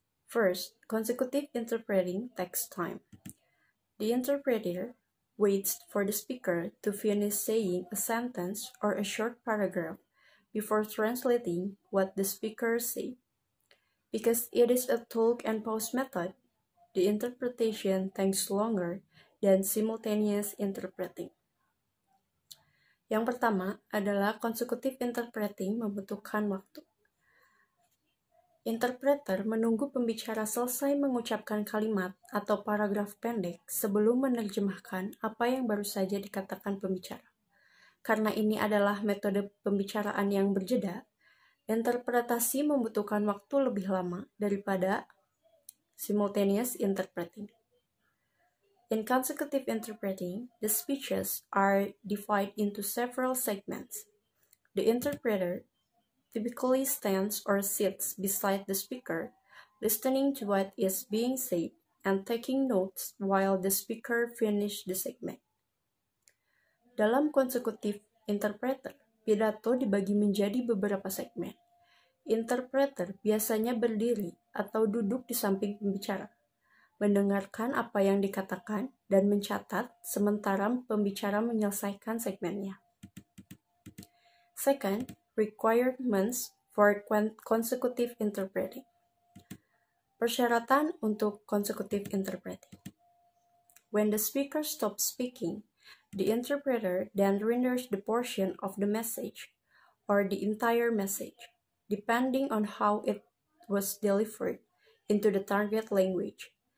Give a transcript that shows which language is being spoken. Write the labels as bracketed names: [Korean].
[English] First, consecutive interpreting takes time. The interpreter waits for the speaker to finish saying a sentence or a short paragraph before translating what the speaker said. Because it is a talk and pause method, the interpretation takes longer than simultaneous interpreting. [Indonesian] Yang pertama adalah consecutive interpreting membutuhkan waktu. Interpreter menunggu pembicara selesai mengucapkan kalimat atau paragraf pendek sebelum menerjemahkan apa yang baru saja dikatakan pembicara. Karena ini adalah metode pembicaraan yang berjeda, interpretasi membutuhkan waktu lebih lama daripada simultaneous interpreting. [English] In consecutive interpreting, the speeches are divided into several segments. The interpreter typically stands or sits beside the speaker, listening to what is being said and taking notes while the speaker finishes the segment. [Indonesian] Dalam consecutive interpreter, pidato dibagi menjadi beberapa segmen. Interpreter biasanya berdiri atau duduk di samping pembicara, mendengarkan apa yang dikatakan dan mencatat sementara pembicara menyelesaikan segmennya. [English] Second, requirements for consecutive interpreting. [Indonesian] Persyaratan untuk consecutive interpreting. [English] When the speaker stops speaking, the interpreter then renders the portion of the message or the entire message, depending on how it was delivered, into the target language.